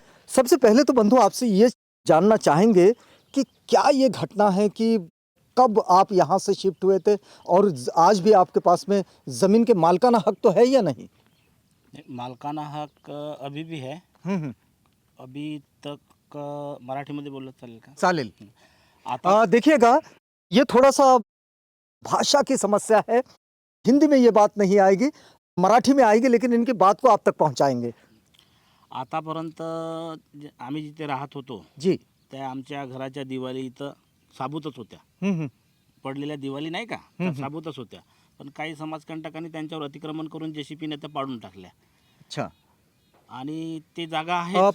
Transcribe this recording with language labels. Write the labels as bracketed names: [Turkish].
[Hindi] सबसे पहले तो बंधु आपसे ये जानना चाहेंगे कि क्या ये घटना है कि कब आप यहाँ से शिफ्ट हुए थे और आज भी आपके पास में ज़मीन के मालकाना हक तो है या नहीं? मालकाना हक अभी भी है. [Marathi] अभी तक मराठीमध्ये बोललं चालेल का? चालेल। आता [Hindi] देखिएगा ये थोड़ा सा भाषा की समस्या है। हिंदी में ये बात नहीं आएगी, मराठी में आएगी, लेकिन इनकी बात को आप तक पहुंचाएंगे। [Marathi] आतापर्यंत आम्ही जिथे राहत होतो [Hindi] जी। [Marathi] त्या आमच्या घराच्या दिवाळी इथं साबूतच होत्या. पडलेल्या दिवाळी नाही का, त्या साबूतच होत्या. पण काही समाजकंटकांनी त्यांच्यावर अतिक्रमण करून JCPने त्या पाडून टाकल्या. [Hindi] अच्छा. [Marathi] आणि ते जागा आहे.